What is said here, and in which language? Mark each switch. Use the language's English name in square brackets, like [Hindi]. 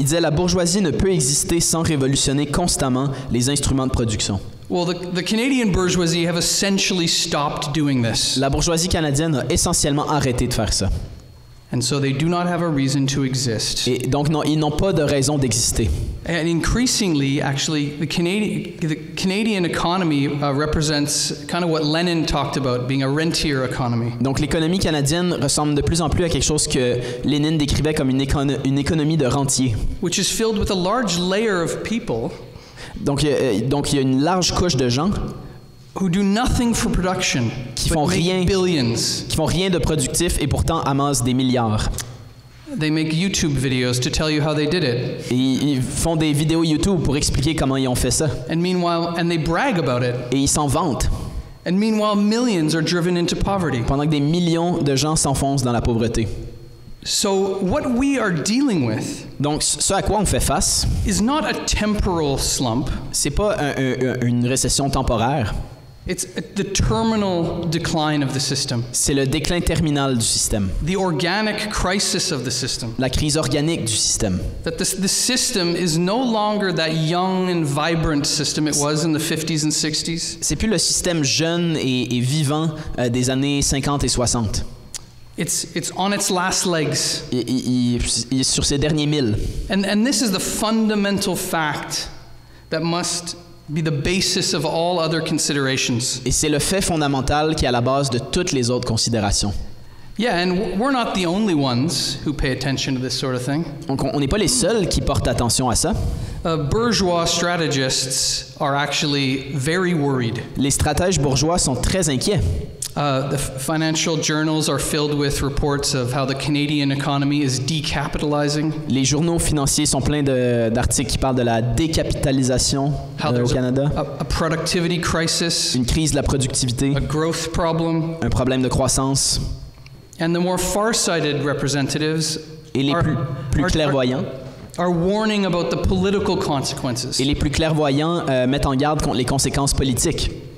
[French] il disait la bourgeoisie ne peut exister sans révolutionner constamment les instruments de production. [English] Well, the Canadian bourgeoisie have essentially stopped doing this. [French] La bourgeoisie canadienne a essentiellement arrêté de faire ça. [English] And so they do not have a reason to exist. [French] Et donc ils n'ont pas de raison d'exister. [English] And increasingly, actually, the Canadian economy represents kind of what Lenin talked about, being a rentier economy. [French] Donc l'économie canadienne ressemble de plus en plus à quelque chose que Lénine décrivait comme une économie de rentier. [English] Which is filled with a large layer of people [French] Donc il y a une large couche de gens [English] who do nothing for production, [French] qui [English] but [French] font [English] make [French] rien, [English] billions. [French] qui font rien de productif et pourtant amassent des milliards. [English] They make YouTube videos to tell you how they did it. [French] Et ils font des vidéos YouTube pour expliquer comment ils ont fait ça. [English] And they brag about it. [French] Et ils s'en vantent. [English] And meanwhile, millions are driven into poverty. [French] Pendant que des millions de gens s'enfoncent dans la pauvreté. [English] So what we are dealing with [French] Donc ce à quoi on fait face, [English] is not a temporal slump. [French] c'est pas une récession temporaire. [English] It's the terminal decline of the system. [French] C'est le déclin terminal du système. [English] The organic crisis of the system. [French] La crise organique du système. [English] That the system is no longer that young and vibrant system it was in the 50s and 60s. [French] C'est plus le système jeune et vivant des années 50 et 60. [English] It's on its last legs. [French] Il est sur ses derniers milles. [English] And this is the fundamental fact that must be the basis of all other considerations. [French] Et c'est le fait fondamental qui est à la base de toutes les autres considérations. [English] Yeah, and we're not the only ones who pay attention to this sort of thing. [French] Donc on n'est pas les seuls qui portent attention à ça. [English] Bourgeois strategists are actually very worried. [French] Les stratèges bourgeois sont très inquiets. [English] The financial journals are filled with reports of how the Canadian economy is decapitalizing. [French] Les journaux financiers sont pleins d'articles qui parlent de la décapitalisation au Canada. [English] A productivity crisis. [French] Une crise de la productivité. [English] A growth problem. [French] Un problème de croissance. [English] And the more far-sighted representatives [French] et les plus clairvoyants [English] are warning about the political consequences. [French] Et les plus clairvoyants mettent en garde contre les conséquences politiques.